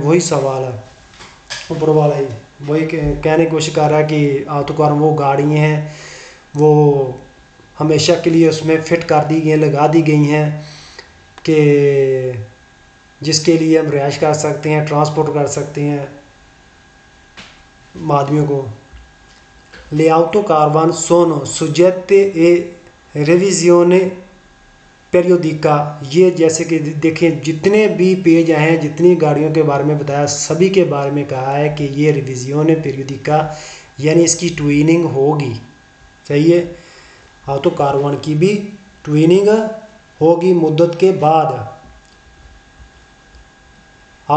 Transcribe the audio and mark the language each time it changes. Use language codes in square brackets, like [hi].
[hi] वही सवाल है ऊपर वाला ही, वही कहने की कोशिश कर रहा है कि autocar वो गाड़ियाँ हैं वो हमेशा के लिए उसमें फिट कर दी गई हैं, लगा दी गई हैं कि जिसके लिए हम रिहाइश कर सकते हैं, ट्रांसपोर्ट कर सकते हैं आदमियों को। [it] Le autocaravaन sono soggette e revisione periodica। [hi] ये जैसे कि देखें जितने भी पेज आए हैं, जितनी गाड़ियों के बारे में बताया, सभी के बारे में कहा है कि ये रिविजियोने पेरियोडिका यानी इसकी ट्विनिंग होगी। सही है। autocaravaन की भी ट्विनिंग होगी मुद्दत के बाद।